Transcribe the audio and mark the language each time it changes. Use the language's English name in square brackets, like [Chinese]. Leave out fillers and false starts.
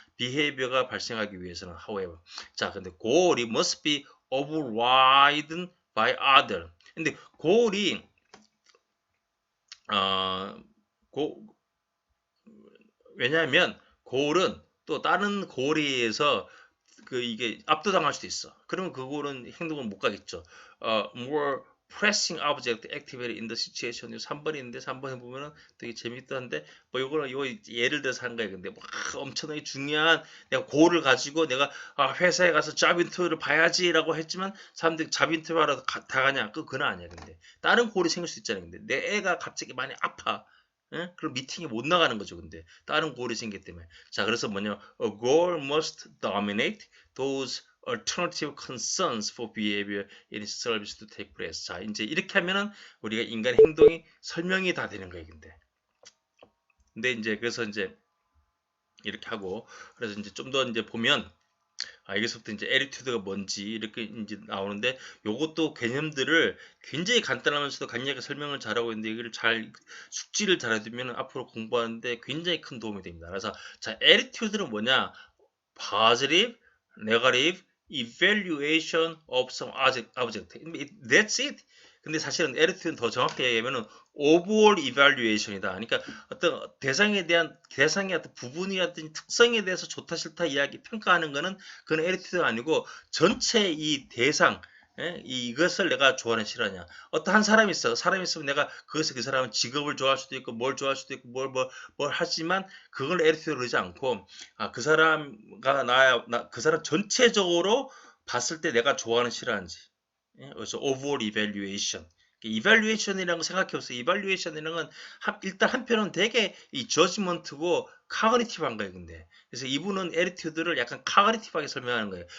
[Korean] 비헤이비어가 발생하기 위해서는 [English] however [Korean] 자 근데 골이 [English] must be overridden by other [Korean] 근데 골이 어, 고, 왜냐하면 골은 또 다른 골에 의해서 이게 압도당할 수도 있어. 그러면 그 골은 행동을 못 가겠죠. [English] more pressing object activated in the situation. [Korean] 3번이 있는데 3번에 보면은 되게 재밌던데 뭐 요거 예를 들어서 한 거예요. 근데 막 엄청나게 중요한 내가 골을 가지고 내가 회사에 가서 잡 인터뷰를 봐야지라고 했지만 사람들이 잡 인터뷰하러 다 가냐? 그건 아니야. 근데 다른 골이 생길 수 있잖아요. 근데 내 애가 갑자기 많이 아파. 예? 그럼 미팅에 못 나가는 거죠. 근데 다른 골이 생겼기 때문에. 자, 그래서 뭐냐? [English] A goal must dominate those alternative concerns for behavior in its service to take place. [Korean] 자, 이제 이렇게 하면은 우리가 인간의 행동이 설명이 다 되는 거예요. 근데 이제 그래서 이제 이렇게 하고 그래서 이제 좀 더 이제 보면 여기서부터 이제 에리튜드가 뭔지 이렇게 이제 나오는데 요것도 개념들을 굉장히 간단하면서도 간략하게 설명을 잘하고 있는데 이걸 잘 숙지를 잘해두면 앞으로 공부하는데 굉장히 큰 도움이 됩니다. 그래서 자 에리튜드는 뭐냐? [English] positive, negative, evaluation of some object. That's it. [Korean] 근데 사실은 에리트는 더 정확히 얘기하면은 [English] overall evaluation [Korean] 이다. 그러니까 어떤 대상의 어떤 부분이라든지 특성에 대해서 좋다 싫다 이야기 평가하는 거는 그건 에리트가 아니고 전체 이 대상 이것을 내가 좋아하냐 싫어하냐. 어떤 한 사람이 있어. 사람이 있으면 내가 그것을 그 사람은 직업을 좋아할 수도 있고 뭘 좋아할 수도 있고 뭘 하지만 그걸 에리트로 그러지 않고 그 사람과 그 사람 전체적으로 봤을 때 내가 좋아하는 싫어하는지. [English] 그래서 overall evaluation. [Korean] 이발리에이션이라는 거 생각해 보세요. 이발리에이션이라는 건 일단 한편은 되게 이 저지먼트고 카그니티브한 거예요. 근데 그래서 이분은 에리튜드를 약간 카그니티브하게 설명하는 거예요.